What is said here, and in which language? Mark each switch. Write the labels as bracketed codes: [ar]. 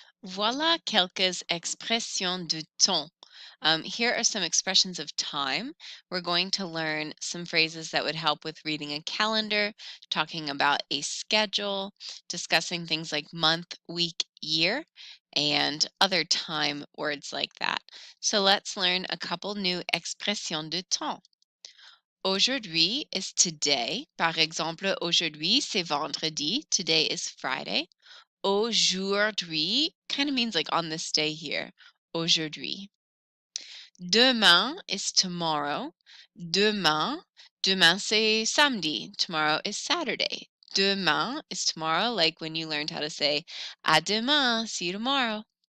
[fr] Voilà quelques expressions de temps. [en] Here are some expressions of time. We're going to learn some phrases that would help with reading a calendar, talking about a schedule, discussing things like month, week, year, and other time words like that. So let's learn a couple new [fr] expressions de temps. [en] Aujourd'hui is today. [fr] Par exemple, aujourd'hui c'est vendredi. [en] Today is Friday. Aujourd'hui kind of means like on this day here. Aujourd'hui. Demain is tomorrow. [fr] Demain c'est samedi. [en] Tomorrow is Saturday. Demain is tomorrow, like when you learned how to say [fr] à demain, [en] see you tomorrow.